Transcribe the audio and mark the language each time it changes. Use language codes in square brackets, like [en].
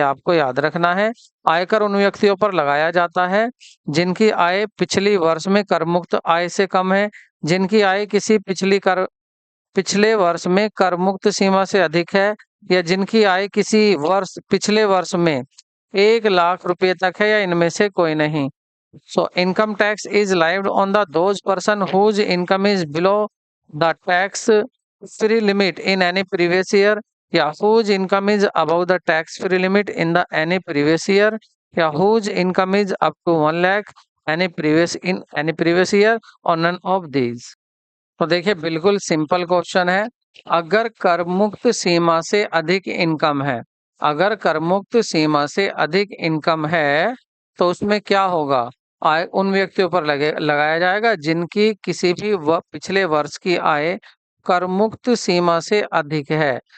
[hi] ये आपको याद रखना है। आयकर उन व्यक्तियों पर लगाया जाता है जिनकी आय पिछली वर्ष में कर मुक्त आय से कम है, जिनकी आय किसी पिछले वर्ष में कर मुक्त सीमा से अधिक है, या जिनकी आय किसी पिछले वर्ष में 1 लाख रुपए तक है, या इनमें से कोई नहीं। [en] So income tax is levied on the those person whose income is below the tax free limit in any previous year, या whose income is above the tax free limit in the any previous year, या whose income is up to 1 lakh in any previous year, or none of these। [hi] तो देखिए बिल्कुल simple question है। अगर कर मुक्त सीमा से अधिक इनकम है, अगर कर मुक्त सीमा से अधिक इनकम है तो उसमें क्या होगा, आय उन व्यक्तियों पर लगाया जाएगा जिनकी किसी भी पिछले वर्ष की आय कर मुक्त सीमा से अधिक है।